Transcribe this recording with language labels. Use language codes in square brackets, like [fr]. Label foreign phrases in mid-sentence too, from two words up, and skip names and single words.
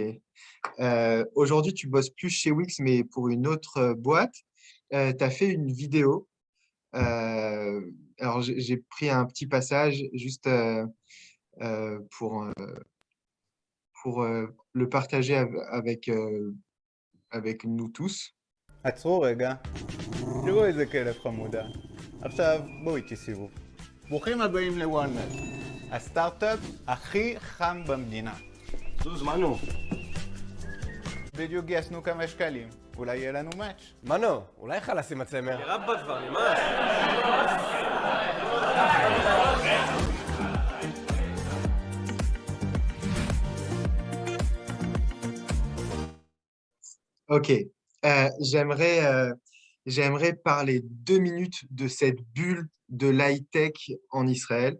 [fr] Aujourd'hui, tu bosses plus chez Wix, mais pour une autre boîte. Tu as fait une vidéo. Alors, j'ai pris un petit passage juste pour le partager avec nous tous. [he] עצרו רגע, תראו איזה כלב חמודה. עכשיו בואו איתי סיבוב. ברוכים הבאים לוואלנט, הסטארט-אפ הכי חם במדינה. זוז, מנו. בדיוק גייסנו כמה שקלים, אולי יהיה לנו מאץ'. מנו, אולי חלאס עם הצמר. רבא כבר, נמאס. [fr] Ok. J'aimerais parler 2 minutes de cette bulle de l'high-tech en Israël.